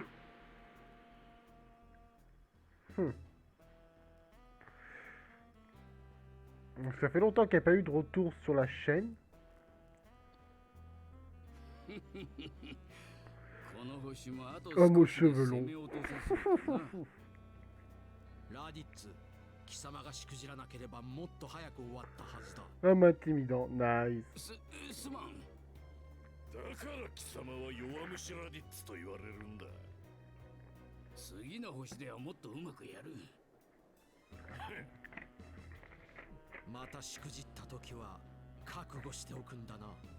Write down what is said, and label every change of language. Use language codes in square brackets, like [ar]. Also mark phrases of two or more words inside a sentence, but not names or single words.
[fr] Hmm. Donc, ça fait longtemps qu'il n'y a pas eu de retour sur la chaîne. Oh mon cheveux longs. [ja] ラディッツ、貴様がしくじらなければもっと早く終わったはずだ。 [fr] Un intimidant, nice. [ja] すまん。だから貴様は弱虫ラディッツと言われるんだ。次の星ではもっとうまくやる。またしくじった時は覚悟しておくんだな。